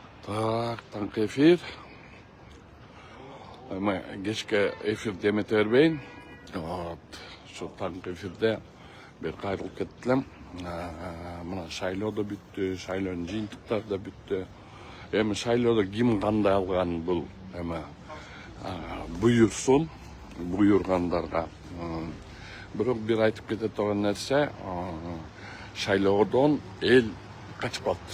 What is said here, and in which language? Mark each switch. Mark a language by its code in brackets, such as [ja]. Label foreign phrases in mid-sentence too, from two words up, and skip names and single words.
[ky] Так, таңғы эфир. Кешке эфирде эмете бербейин. Şu таңғы эфирде бир кайрылып кеттилем. Мына шайлоо да бүттү, шайлоонун жыйынтыктары да бүттү. Эми шайлоодо ким кандай алган бул эми буйрсун, буйргандарга. Бирок бир айтып кете турган нерсе, шайлоодон эл качып калды.